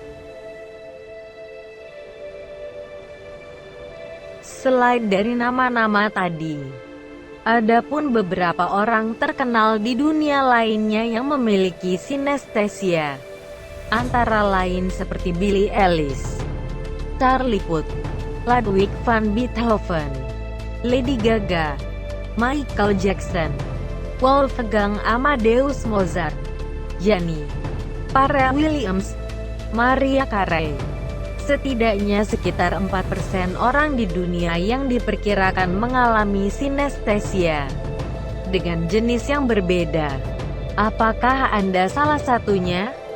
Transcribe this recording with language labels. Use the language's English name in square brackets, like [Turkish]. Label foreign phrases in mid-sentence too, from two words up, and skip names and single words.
[Indonesian] Selain dari nama-nama tadi, ada pun beberapa orang terkenal di dunia lainnya yang memiliki sinestesia, antara lain seperti Billie Eilish, Charlie Puth, Ludwig van Beethoven, Lady Gaga, Michael Jackson, Wolfgang Amadeus Mozart, Gianni, Pharrell Williams, Mariah Carey. Setidaknya sekitar 4% orang di dunia yang diperkirakan mengalami sinestesia dengan jenis yang berbeda. Apakah Anda salah satunya?